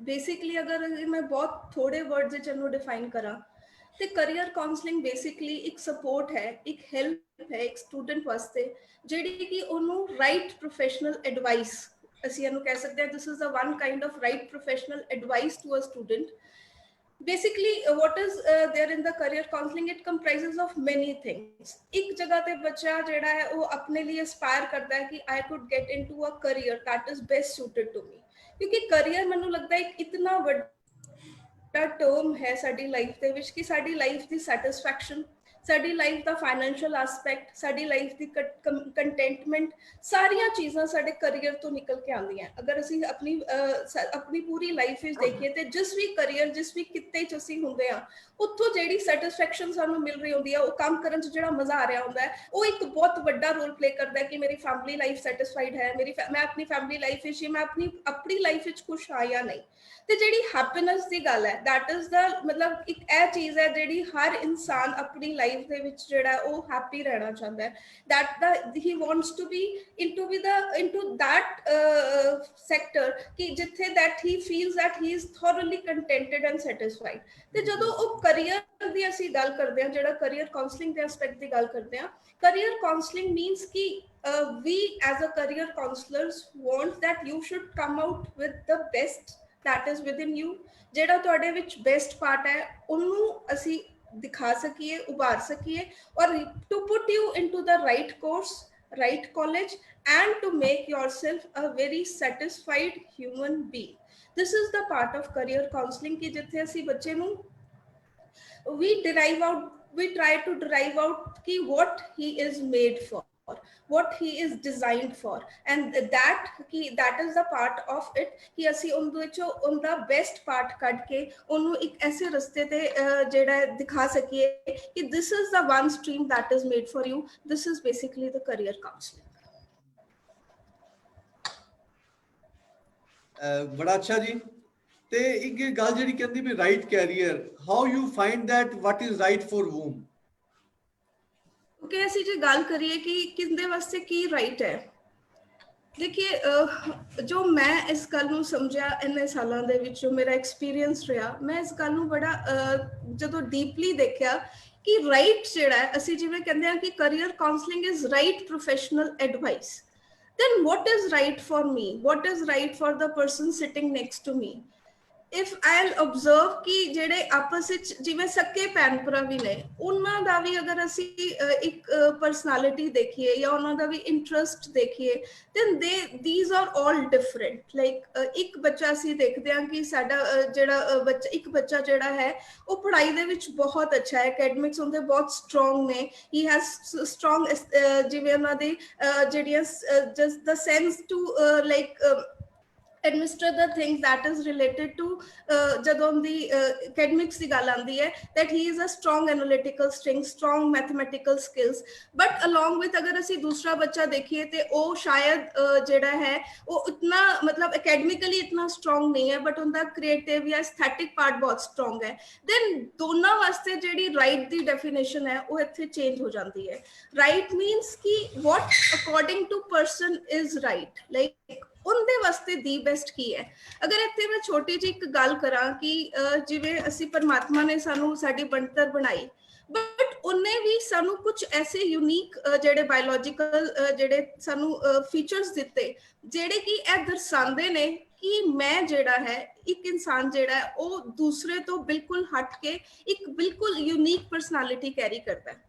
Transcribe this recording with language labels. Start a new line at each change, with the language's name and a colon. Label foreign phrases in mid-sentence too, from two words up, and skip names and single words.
Punjabi: ਬੇਸਿਕਲੀ ਅਗਰ ਮੈਂ ਬਹੁਤ ਥੋੜੇ ਵਰਡਸ ਵਿੱਚ ਇਹਨੂੰ ਡਿਫਾਈਨ ਕਰਾਂ ਤੇ
English: career counseling
Punjabi: ਬੇਸਿਕਲੀ ਇੱਕ ਸਪੋਰਟ ਹੈ, ਇੱਕ ਹੈਲਪ ਹੈ ਇੱਕ ਸਟੂਡੈਂਟ ਵਾਸਤੇ, ਜਿਹੜੀ ਕਿ ਉਹਨੂੰ
English: right professional advice,
Punjabi: ਅਸੀਂ ਇਹਨੂੰ ਕਹਿ ਸਕਦੇ ਹਾਂ
English: this is a one kind of right professional advice to a student. Basically, what is there in the career counseling? It comprises of many things.
Hindi: एक जगह पे बच्चा जेड़ा है वो अपने लिए aspire करता है कि
English: I could get into a career that is best suited to me.
Hindi: क्योंकि career मैंने लगता है इतना बड़ा term है
Punjabi: साडी life दे विच कि साडी life दी satisfaction, ਸਾਡੀ ਲਾਈਫ ਦਾ
English: financial aspect,
Punjabi: ਸਾਡੀ ਲਾਈਫ ਦੀ ਕੰਟੈਂਟਮੈਂਟ, ਸਾਰੀਆਂ ਚੀਜ਼ਾਂ ਸਾਡੇ ਕੈਰੀਅਰ ਤੋਂ ਨਿਕਲ ਕੇ ਆਉਂਦੀਆਂ. ਅਗਰ ਅਸੀਂ ਆਪਣੀ ਪੂਰੀ ਲਾਈਫ ਵਿੱਚ ਦੇਖੀਏ ਤੇ ਜਿਸ ਵੀ ਕੈਰੀਅਰ, ਜਿਸ ਵੀ ਕਿੱਤੇ 'ਚ ਅਸੀਂ ਹੁੰਦੇ ਹਾਂ, ਉੱਥੋਂ ਜਿਹੜੀ ਸੈਟਿਸਫੈਕਸ਼ਨ ਸਾਨੂੰ ਮਿਲ ਰਹੀ ਹੁੰਦੀ ਹੈ, ਉਹ ਕੰਮ ਕਰਨ 'ਚ ਜਿਹੜਾ ਮਜ਼ਾ ਆ ਰਿਹਾ ਹੁੰਦਾ ਹੈ, ਉਹ ਇੱਕ ਬਹੁਤ ਵੱਡਾ
English: role play
Punjabi: ਕਰਦਾ ਹੈ ਕਿ ਮੇਰੀ
English: family life satisfied
Punjabi: ਹੈ, ਮੈਂ ਆਪਣੀ
English: family life
Punjabi: ਵਿੱਚ, ਮੈਂ ਆਪਣੀ ਲਾਈਫ ਵਿੱਚ ਖੁਸ਼ ਹਾਂ ਜਾਂ ਨਹੀਂ. ਤੇ ਜਿਹੜੀ ਹੈਪੀਨੈਸ ਦੀ ਗੱਲ ਹੈ,
English: that is
Punjabi: ਦਾ ਮਤਲਬ ਇੱਕ ਇਹ ਚੀਜ਼ ਹੈ ਜਿਹੜੀ ਹਰ ਇਨਸਾਨ ਆਪਣੀ ਲਾਈਫ ਦੇ ਵਿੱਚ ਜਿਹੜਾ ਉਹ ਹੈਪੀ ਰਹਿਣਾ ਚਾਹੁੰਦਾ ਹੈ.
English: that he wants to be into that sector
Punjabi: ਕਿ ਜਿੱਥੇ
English: that he feels that he is thoroughly contented and satisfied.
Punjabi: ਤੇ ਜਦੋਂ ਉਹ ਕੈਰੀਅਰ ਦੀ ਅਸੀਂ ਗੱਲ ਕਰਦੇ ਹਾਂ, ਜਿਹੜਾ
English: career counseling
Punjabi: ਦੇ ਐਸਪੈਕਟ ਦੀ ਗੱਲ ਕਰਦੇ ਹਾਂ,
English: career counseling means
Punjabi: ਕਿ
English: we as a career counselors want that you should come out with the best that is within you.
Punjabi: ਜਿਹੜਾ ਤੁਹਾਡੇ ਵਿੱਚ
English: best part
Punjabi: ਹੈ ਉਹਨੂੰ ਅਸੀਂ ਦਿਖਾ ਸਕੀਏ, ਉਭਾਰ ਸਕੀਏ, ਔਰ
English: to put you into the right course, right college, and to make yourself a very satisfied human being. This is the part of career counseling
Punjabi: ਕਿ ਜਿੱਥੇ ਅਸੀਂ ਬੱਚੇ ਨੂੰ
English: we try to derive out ki what he is made for, what he is designed for, and that is the part of it ki
Punjabi: ਅਸੀਂ ਉਹਦੇ ਚੋਂ ਉਹਦਾ
English: best part
Punjabi: ਕੱਢ ਕੇ ਉਹਨੂੰ ਇੱਕ ਐਸੇ ਰਸਤੇ ਤੇ ਜਿਹੜਾ ਦਿਖਾ ਸਕੀਏ ਕਿ
English: this is the one stream that is made for you. This is basically the career counseling.
Punjabi: ਬੜਾ ਅੱਛਾ ਜੀ. ਤੇ ਇੱਕ ਗੱਲ ਜਿਹੜੀ ਕਹਿੰਦੀ ਵੀ
English: right career, how you find that what is right for whom?
Punjabi: ਓਕੇ, ਅਸੀਂ ਜੇ ਗੱਲ ਕਰੀਏ ਕਿ ਕਿੰਦੇ ਵਾਸਤੇ ਕੀ ਰਾਈਟ ਹੈ,
Hindi: देखिए जो मैं इस
Punjabi: गल ਨੂੰ ਸਮਝਿਆ ਇੰਨੇ ਸਾਲਾਂ ਦੇ ਵਿੱਚ, ਜੋ ਮੇਰਾ ਐਕਸਪੀਰੀਅੰਸ ਰਿਹਾ, ਮੈਂ ਇਸ ਗੱਲ ਨੂੰ ਬੜਾ ਜਦੋਂ ਡੀਪਲੀ ਦੇਖਿਆ ਕਿ ਰਾਈਟ ਜਿਹੜਾ ਹੈ, ਅਸੀਂ ਜਿਵੇਂ ਕਹਿੰਦੇ ਹਾਂ ਕਿ
English: career counseling is right professional advice. then what is right for me, what is right for the person sitting next to me? if I'll observe
Punjabi: कि ਜਿਹੜੇ ਆਪਸ ਵਿੱਚ ਜਿਵੇਂ ਸੱਕੇ ਭੈਣ ਭਰਾ ਵੀ ਨੇ, ਉਹਨਾਂ ਦਾ ਵੀ ਅਗਰ ਅਸੀਂ ਇੱਕ ਪਰਸਨੈਲਿਟੀ ਦੇਖੀਏ ਜਾਂ ਉਹਨਾਂ ਦਾ ਵੀ ਇੰਟਰਸਟ ਦੇਖੀਏ,
English: then these are all different.
Punjabi: like ਇੱਕ ਬੱਚਾ ਅਸੀਂ ਦੇਖਦੇ ਹਾਂ ਕਿ ਸਾਡਾ ਜਿਹੜਾ ਇੱਕ ਬੱਚਾ ਜਿਹੜਾ ਹੈ ਉਹ ਪੜ੍ਹਾਈ ਦੇ ਵਿੱਚ ਬਹੁਤ ਅੱਛਾ ਹੈ, ਅਕੈਡਮਿਕਸ ਉਹਦੇ ਬਹੁਤ ਸਟਰੋਂਗ ਨੇ,
English: he has strong
Punjabi: ਜਿਵੇਂ ਉਹਨਾਂ ਦੀ ਜਿਹੜੀਆਂ
English: just the sense to like administer the things that is related to
Punjabi: ਜਦੋਂ ਦੀ academics ਦੀ ਗੱਲ ਆਉਂਦੀ ਹੈ,
English: that he is a strong analytical strength, strong mathematical skills. but along with
Punjabi: ਅਗਰ ਅਸੀਂ ਦੂਸਰਾ ਬੱਚਾ ਦੇਖੀਏ ਤੇ ਉਹ ਸ਼ਾਇਦ ਜਿਹੜਾ ਹੈ ਉਹ ਇਤਨਾ ਮਤਲਬ academically ਇਤਨਾ strong ਨਹੀਂ ਹੈ, but ਉਹਦਾ creative ਜਾਂ aesthetic part ਬਹੁਤ strong ਹੈ, then ਦੋਨਾਂ ਵਾਸਤੇ ਜਿਹੜੀ right ਦੀ definition ਹੈ ਉਹ ਇੱਥੇ change ਹੋ ਜਾਂਦੀ ਹੈ.
English: right means ਕਿ what according to person is right, like
Punjabi: ਉਹਦੇ ਵਾਸਤੇ ਦੀ ਬੈਸਟ ਕੀ ਹੈ. ਅਗਰ ਇੱਥੇ ਮੈਂ ਛੋਟੀ ਜਿਹੀ ਇੱਕ ਗੱਲ ਕਰਾਂ ਕਿ ਜਿਵੇਂ ਅਸੀਂ ਪਰਮਾਤਮਾ ਨੇ ਸਾਨੂੰ ਸਾਡੀ ਬਣਤਰ ਬਣਾਈ, ਬਟ ਉਹਨੇ ਵੀ ਸਾਨੂੰ ਕੁਝ ਐਸੇ ਯੂਨੀਕ ਜਿਹੜੇ ਬਾਇਓਲੋਜੀਕਲ ਜਿਹੜੇ ਸਾਨੂੰ ਫੀਚਰਸ ਦਿੱਤੇ, ਜਿਹੜੇ ਕਿ ਇਹ ਦਰਸਾਉਂਦੇ ਨੇ ਕਿ ਮੈਂ ਜਿਹੜਾ ਹੈ ਇੱਕ ਇਨਸਾਨ ਜਿਹੜਾ ਹੈ ਉਹ ਦੂਸਰੇ ਤੋਂ ਬਿਲਕੁਲ ਹਟ ਕੇ ਇੱਕ ਬਿਲਕੁਲ
English: unique personality
Punjabi: ਕੈਰੀ ਕਰਦਾ ਹੈ.